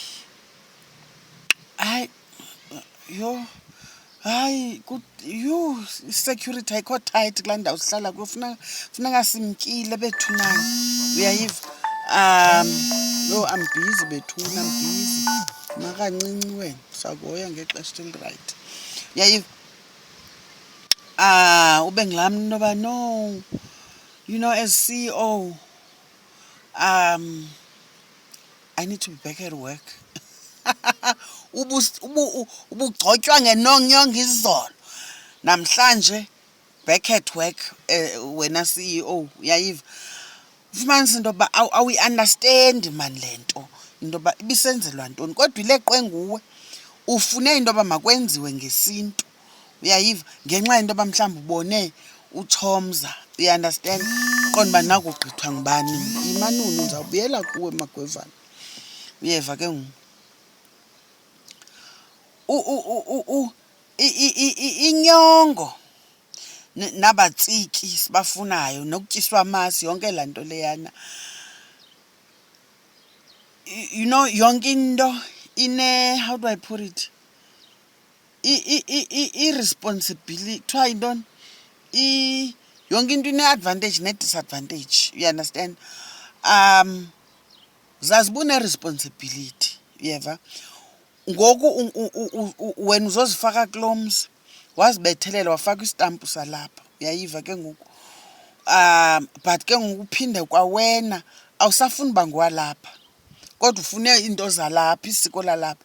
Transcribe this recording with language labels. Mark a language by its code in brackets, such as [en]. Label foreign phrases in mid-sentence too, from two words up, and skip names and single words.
[xh] Hayi security ayikho tight kulaa ndawo sihlala kuyo, funeka simkile bethunana. Uyayiva? [en] I'm busy bethuna, I'm busy. [xh] Makancinci wena, sakuhoya ngexesha elirayithi. Uyayiva? Ube ngilami noba no, [en] as CEO, I need to be back at work. [xh] Ubugcotywa ngenonyongo izolo. Namhlanje [en] back at work wena CEO. [xh] Uyayiva? Ufumanisa into yoba awi-understand mani le nto into yoba ibisenzelwa ntoni, kodwa ileqwe nguwe ufune into yoba makwenziwe ngesintu. Uyayiva? Ngenxa yento yoba mhlawumbi ubone uThomza. [en] You-understand? [xh] Qonda uba nakugqithwa ngubani. Imanuni ndizawubuyela kuwe magwevana. Uyeva ke ngoku? inyongo nabatsiki sibafunayo nokutyiswa amasi yonke lanto leyana. [en] You know, [xh] yonke into [en] how do I put it? Irresponsibility, try intoni? [xh] Yonke into ine-advantage ne-disadvantage, [en] you understand? [xh] Zazibune responsibility, uyeva? Ngoku wena uzozifaka kulo mzi, wazibethelela wafaka istampu salapha, uyayiva ke ngoku? But ke ngoku uphinde kwawena awusafuni uba ngowalapha, kodwa ufune into zalapha, isiko lalapha.